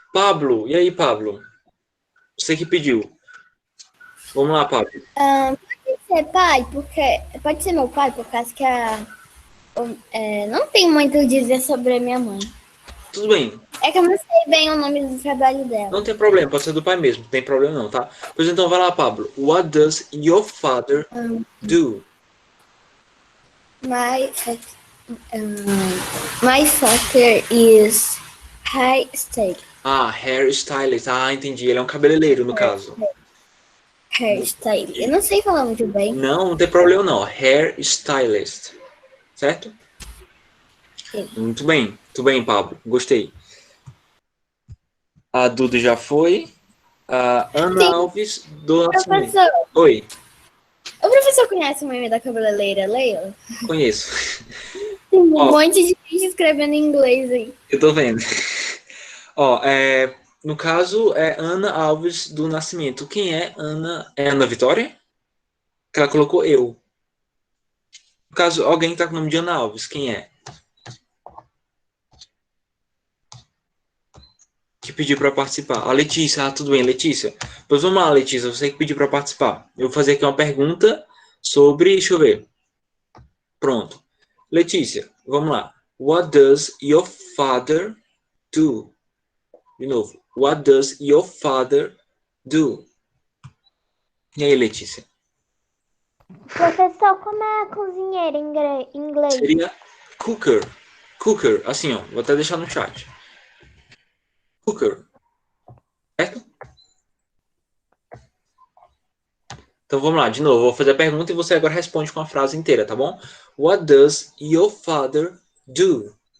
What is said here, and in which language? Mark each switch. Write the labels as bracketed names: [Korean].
[Portuguese] Pablo, e aí, Pablo? Você que pediu. Vamos lá, Pablo. Pode ser pai, porque. Pode ser meu pai, por causa que não tem muito a dizer sobre a minha mãe. Tudo bem. É que eu não sei bem o nome do trabalho dela. Não tem problema, pode ser do pai mesmo, não tem problema não, tá? Pois então, vai lá, Pablo. [English] What does your father do? My father is hairstylist. [Portuguese] Hairstylist. Entendi. Ele é um cabeleireiro, no caso. Hairstylist. Eu não sei falar muito bem. Não tem problema não. Hairstylist. Certo? Sim. Muito bem, Pablo. Gostei. A Duda já foi. A Ana Sim. Alves do Nascimento. Professor, Oi, o professor conhece o meme da cabeleireira Leila? conheço. Tem um monte de gente escrevendo em inglês aí. Eu tô vendo. No caso, é Ana Alves do Nascimento. Quem é Ana? É Ana Vitória? Que ela colocou eu. No caso, alguém tá com o nome de Ana Alves. Quem é? Que pediu para participar. A Letícia. Tudo bem, Letícia. Pois vamos lá, Letícia. Você que pediu para participar. Eu vou fazer aqui uma pergunta sobre... Deixa eu ver. Pronto. Letícia, vamos lá. [English] What does your father do? [Portuguese] De novo. [English] What does your father do? [Portuguese] E aí, Letícia? Professor, como é cozinheiro em inglês? Seria cooker. Cooker. Assim, ó. Vou até deixar no chat. Cooker. Certo? Então vamos lá, de novo. Vou fazer a pergunta e você agora responde com a frase inteira, tá bom? [English] What does your father do?